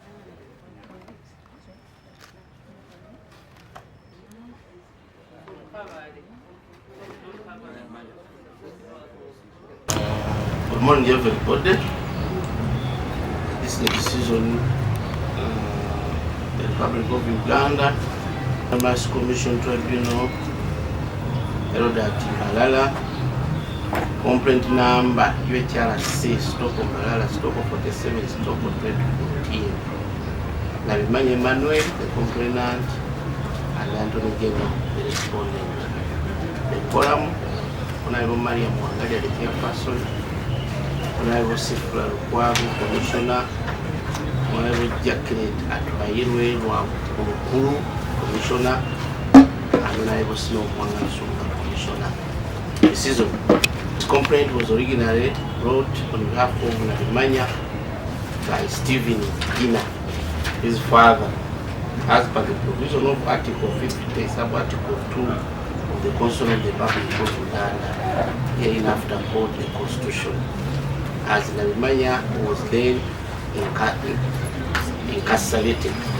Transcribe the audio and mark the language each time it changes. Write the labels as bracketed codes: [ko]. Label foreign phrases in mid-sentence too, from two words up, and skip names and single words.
[en] Good morning, everybody. This is the decision the Republic of Uganda, Mass Commission Tribunal, held at Mbarara, complaint number UHRC stock Mbarara stock 47 stock 2014. Nabimanya Emmanuel, the complainant, and Anthony Geno, the respondent. The column, Honorable Mariam, Wangadya, the chairperson, Honorable Shifrah, Lukwago, Commissioner, Honorable Jacqueline Atwayirwe, Lukwago, Commissioner, and Honorable Simeo, Nsubuga, Commissioner. This complaint was originally brought on behalf of Nabimanya by Stephen Gina, his father, as per the provision of Article 50, sub-Article 2 of the Constitution of the Republic of Uganda, hereinafter called the Constitution, as Nabimanya was then incarcerated.